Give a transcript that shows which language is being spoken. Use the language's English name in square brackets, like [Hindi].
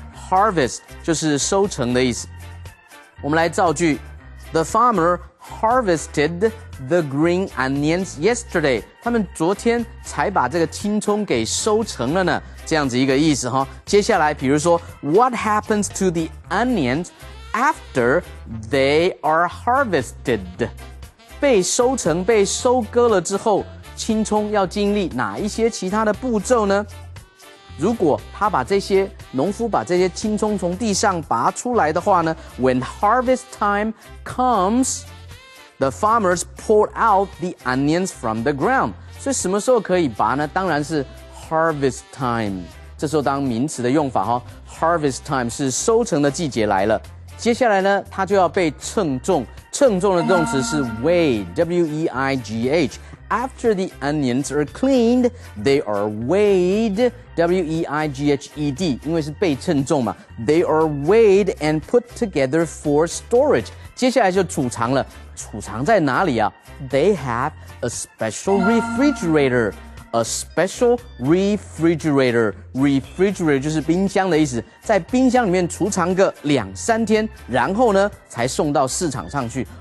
[Chinese] harvest 就是收成的意思。我们来造句 [English] ：The farmer harvested the green onions yesterday。 [Chinese] 他们昨天才把这个青葱给收成了呢，这样子一个意思哈。接下来，比如说 [English] ，What happens to the onions after they are harvested？ [Chinese] 被收成、被收割了之后，青葱要经历哪一些其他的步骤呢？如果农夫把这些青葱从地上拔出来的话呢 [English] ，When harvest time comes。The farmers pulled out the onions from the ground。 [Chinese] 所以什么时候可以拔呢？当然是 harvest time。这时候当名词的用法哈 ，harvest time 是收成的季节来了。接下来呢，它就要被称重。称重的动词是 [English] weigh，W-E-I-G-H。After the onions are cleaned, they are weighed, W-E-I-G-H-E-D， [Chinese] 因为是被称重嘛 [English] ，they are weighed and put together for storage。 [Chinese] 接下来就储藏了，储藏在哪里啊 ？ [English] They have a special refrigerator. A special refrigerator. [Chinese] Refrigerator 就是冰箱的意思，在冰箱里面储藏个2-3天，然后呢才送到市场上去。